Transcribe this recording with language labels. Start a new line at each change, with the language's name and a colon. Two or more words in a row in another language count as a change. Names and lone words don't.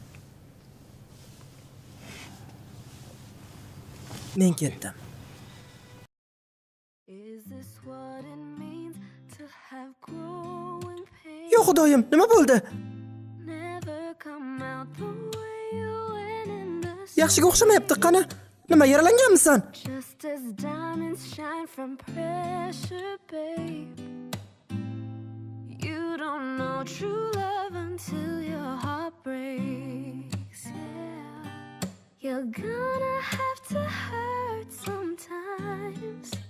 Uzbek: Men ketdim. Yo xudoyim, nima bo'ldi? Yaxshiga o'xshamayapti, qani? Nima, yaralanganmisan?
English: You don't know true love until your heart breaks. Yeah. You're gonna have to hurt sometimes.